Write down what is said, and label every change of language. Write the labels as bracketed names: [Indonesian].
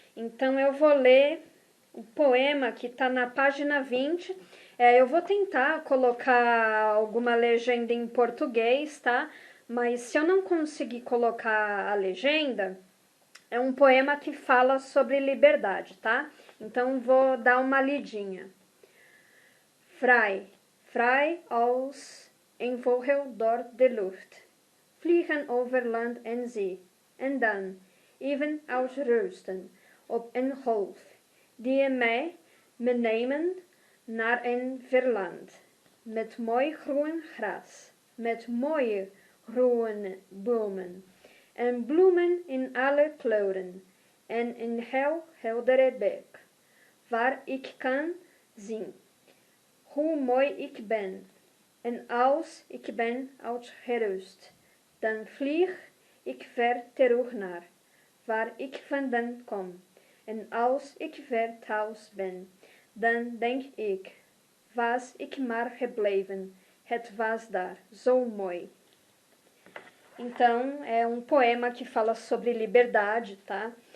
[Portuguese] Então eu vou ler o poema que está na página 20. Eu vou tentar colocar alguma legenda em português, tá? Mas se eu não conseguir colocar a legenda, é um poema que fala sobre liberdade, tá? Então vou dar uma lidinha. [Dutch] Frei als een vogel door de lucht, vliegen over land en zee, en dan, even ausrusten op een golf, die mij meenemen naar een verland, met mooi groen gras, met mooie groene bomen, en bloemen in alle kleuren, en een heel heldere beek, waar ik kan zien hoe mooi ik ben. En als ik ben uitgerust, dan vlieg ik ver terug naar waar ik vandaan kom. En als ik ver thuis ben, dan denk ik, was ik maar gebleven, het was daar zo mooi. [Portuguese] Então, é um poema que fala sobre liberdade, tá?